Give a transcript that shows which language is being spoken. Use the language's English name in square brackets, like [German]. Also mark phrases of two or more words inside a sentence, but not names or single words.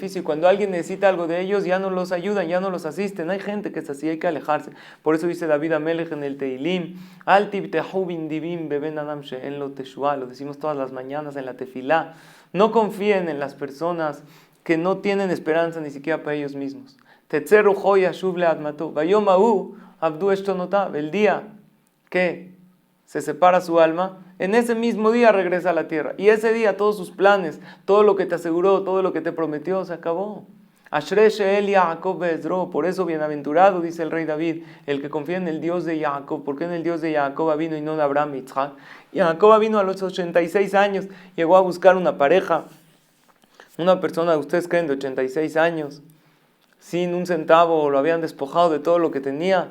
[Spanish] Y cuando alguien necesita algo de ellos, ya no los ayudan, ya no los asisten. Hay gente que es así, hay que alejarse. Por eso dice David Amelech en el Teilim, [Hebrew] אל תבטחו בנדיבים בבן אדם שאין לו תשועה, [Spanish] lo decimos todas las mañanas en la tefilá. No confíen en las personas que no tienen esperanza ni siquiera para ellos mismos. [Hebrew] תצא רוחו ישוב לאדמתו ביום ההוא אבדו עשתונותיו, [Spanish] el día que se separa su alma, en ese mismo día regresa a la tierra. Y ese día todos sus planes, todo lo que te aseguró, todo lo que te prometió, se acabó. [Hebrew] אשרי שאל יעקב בעזרו, [Spanish] por eso bienaventurado, dice el rey David, el que confía en el Dios de Jacob. ¿Por qué en el Dios de Jacob vino y no de Abraham y Isaac? Jacob vino a los 86 años, llegó a buscar una pareja, una persona, ustedes creen, de 86 años, sin un centavo, lo habían despojado de todo lo que tenía.